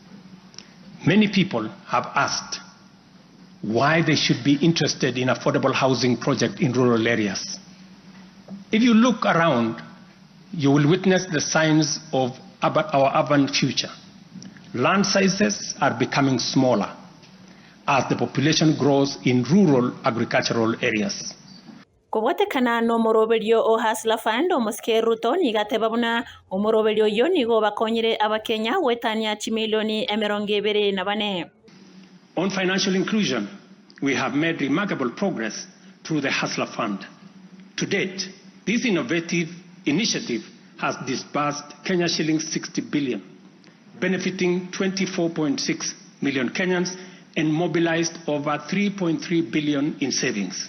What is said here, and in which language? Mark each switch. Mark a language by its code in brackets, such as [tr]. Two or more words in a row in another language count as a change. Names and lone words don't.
[en] Many people have asked why they should be interested in affordable housing project in rural areas. If you look around, you will witness the signs of our urban future. Land sizes are becoming smaller as the population grows in rural agricultural areas. [guz] Kubwatekana no moroberio o hasla fund omuske Ruto niga tebabuna omoroberio yo nigo bakonyire abakenya wetania chimilioni emerongebere nabane. [en] On financial inclusion, we have made remarkable progress through the Hustler Fund. To date, this innovative initiative has disbursed Kenya shillings 60 billion, benefiting 24.6 million Kenyans and mobilized over 3.3 billion in savings.